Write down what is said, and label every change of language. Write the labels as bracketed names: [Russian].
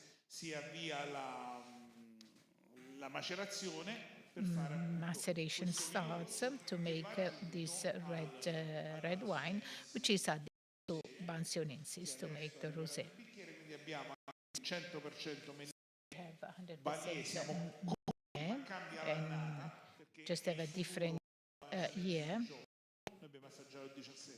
[Italian] Si avvia la macerazione per fare [English] Maceration starts to make this red wine, which is added to Bansionensis to make the rosé. [Italian] quindi abbiamo 100% [English] Have 100% and just have a different year. [Italian] Noi abbiamo assaggiato il 17.